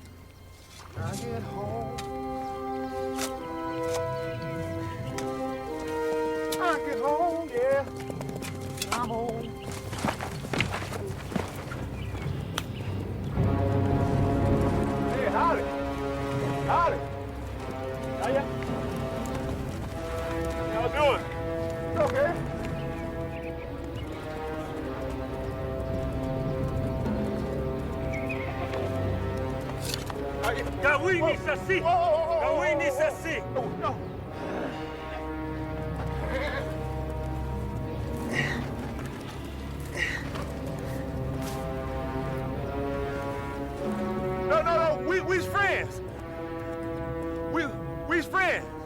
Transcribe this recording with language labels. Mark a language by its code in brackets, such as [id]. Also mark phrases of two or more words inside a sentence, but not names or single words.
[en] I get home. I get home, yeah. I'm home. Hey, howdy. Howdy. How ya? How y'all doing? Okay. Gawin isa si! Gawin isa si! No. No. We's friends. We's friends.